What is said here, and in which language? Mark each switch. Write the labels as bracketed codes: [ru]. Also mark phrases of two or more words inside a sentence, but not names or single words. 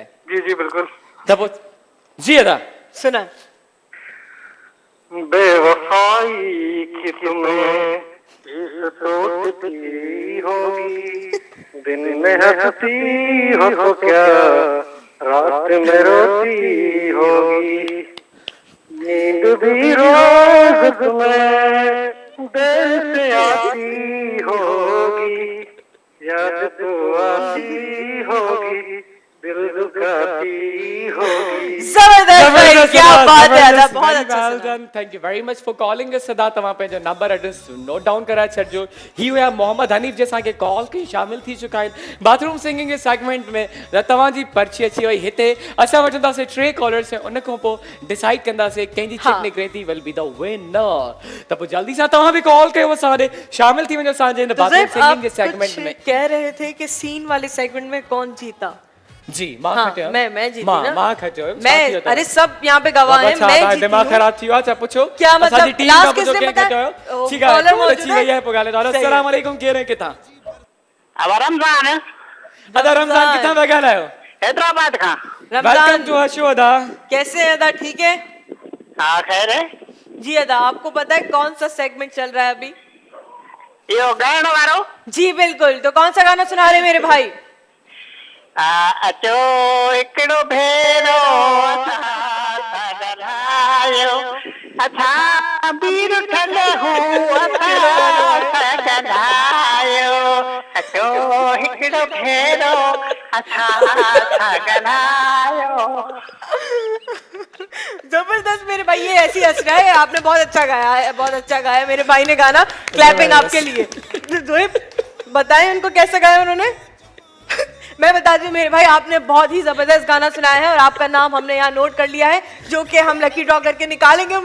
[hi] जी जी बिल्कुल। [sd] त पोइ जी अदा [hi] सुना। बेवफाई की तुम्हें सोचती होगी दिन में हंसती हो तो क्या रात में रोती होगी नींद भी रोज तुम्हें देर से आती होगी याद तो आती होगी दिल दुखाती होगी। जबरदस्त भाई, क्या बात है अदा, बहुत अच्छा सुना। [en] thank you very much for calling us सदा। [sd] तव्हां पंहिंजो नंबर एड्रेस [en] note down [sd] कराए छॾिजो। ही हुया मोहम्मद हनीफ जे असांखे कॉल कई, शामिल थी चुका आहिनि [en] bathroom singing [sd] जे सेगमेंट में। त तव्हांजी पर्ची अची वई हिते। असां वठंदासीं 3 कॉलर्स ऐं उन खां पोइ डिसाइड कंदासीं कंहिंजी चिट निकिरे थी [en] will be the winner. [sd] त पोइ जल्दी सां तव्हां बि कॉल कयो असां ॾे, शामिल थी वञो असांजे हिन [en] bathroom singing [sd] जे सेगमेंट में। [hi] कह रहे थे कि सीन वाले सेगमेंट में कौन जीता? [sd] जी मां [hi] हाँ, [sd] खटियो। [hi] मैं जीती ना। [sd] मां खटियो। [hi] मैं, अरे सब यहाँ पे गवाह हैं, मैं जीती दिमाग हूँ। [sd] खराब थी वियो आहे छा? पुछो [hi] क्या मतलब [sd] असांजी टीम लास्ट खां पुछो [hi] किसने [sd] कंहिं [hi] बताया? [sd] खटियो। ओ, ठीकु आहे, कॉलर कॉल [hi] मौजूद [sd] अची [hi] है? [sd] वई आहे, पोइ ॻाल्हाए था। [ar] السلام عليكم, [sd] केरु आहे किथां? [hi] अब रमजान [sd] अदा रमज़ान किथां था ॻाल्हायो? हैदराबाद खां। [en] welcome to a show अदा। [hi] कैसे हैं अदा, ठीक है? हाँ खैर है। जी अदा, आपको पता है कौन सा सेगमेंट चल रहा है अभी? यो गायण वारो। जी बिल्कुल, तो कौन सा गाना सुना रहे मेरे भाई? [sd] अचो हिकिड़ो भेरो गलायो, असां बीर ठले हूं गलायो, अचो हिकिड़ो भेरो असां गलायो। [hi] जबरदस्त मेरे भाई, ये ऐसी हंस रहा है। आपने बहुत अच्छा गाया है, बहुत अच्छा गाया मेरे भाई ने गाना। क्लैपिंग आपके लिए। जोएब बताएं उनको कैसे गाया उन्होंने। मैं बता दूं मेरे भाई, आपने बहुत ही जबरदस्त गाना सुनाया है और आपका नाम हमने यहाँ नोट कर लिया है, जो कि हम [en] lucky draw [hi] करके निकालेंगे।